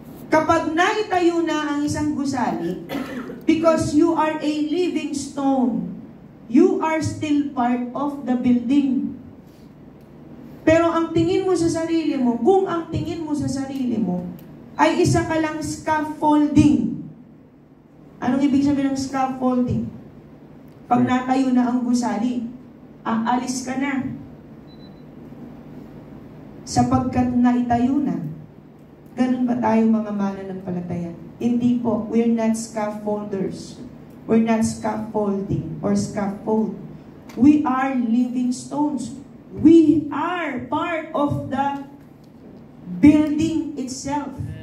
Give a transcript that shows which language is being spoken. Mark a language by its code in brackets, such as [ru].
[tl] Kapag naitayo na ang isang gusali, [en] because you are a living stone, you are still part of the building. [tl] Pero ang tingin mo sa sarili mo, kung ang tingin mo sa sarili mo, ay isa ka lang scaffolding. Anong ibig sabihin ng scaffolding? Pag natayo na ang gusali, aalis ka na. Sapagkat naitayo na. Ganun ba tayo mga mananampalataya? Hindi po. [en] We're not scaffolders. We're not scaffolding or scaffold. We are living stones. We are part of the building itself.